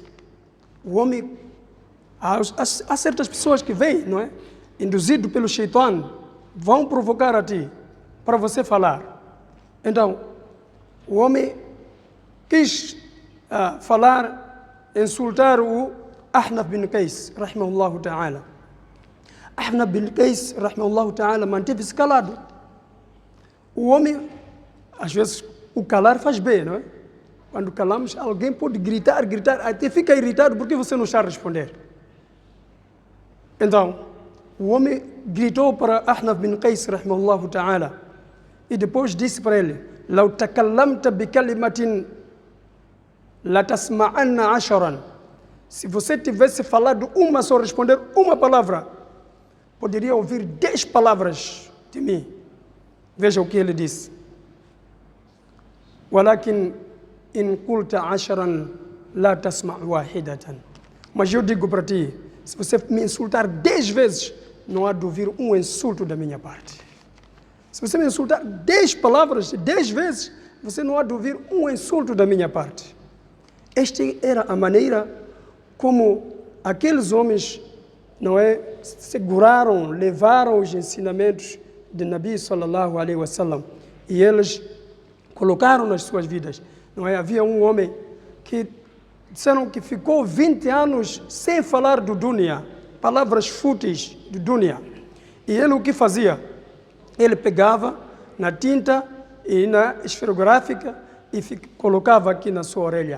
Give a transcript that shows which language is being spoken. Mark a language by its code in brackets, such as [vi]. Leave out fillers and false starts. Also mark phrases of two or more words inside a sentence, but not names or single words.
[pt] O homem, há certas pessoas que vêm, não é? Induzido pelo Shaitan, vão provocar a ti, para você falar. Então, o homem quis falar, insultar o Ahnaf bin Qais, [ar] رحمه الله تعالى. أحنف بن قيس رحمه الله تعالى, [pt] manteve-se calado. O homem, às vezes, o calar faz bem, não é? Quando calamos, alguém pode gritar, até fica irritado porque você não está a responder. Então, o homem gritou para Ahnaf bin Qais, [ar] رحمه الله تعالى, [pt] e depois disse para ele: [ar] "لو تكلمت بكلمة لتسمعن عشرا." [pt] Se você tivesse falado uma só, responder uma palavra, poderia ouvir 10 palavras de mim. Veja o que ele disse. [ar] "ولكن إن قلت عشرا لا تسمع واحدة." [pt] Mas eu digo para ti, se você me insultar 10 vezes, não há de ouvir um insulto da minha parte. Se você me insultar 10 palavras, 10 vezes, você não há de ouvir um insulto da minha parte. Esta era a maneira como aqueles homens, não é, seguraram, levaram os ensinamentos de Nabi [ar] صلى الله عليه وسلم [pt] e eles colocaram nas suas vidas. Não é? Havia um homem que disseram que ficou 20 anos sem falar do dunya, palavras fúteis do dunya. E ele o que fazia? Ele pegava na tinta e na esferográfica e colocava aqui na sua orelha.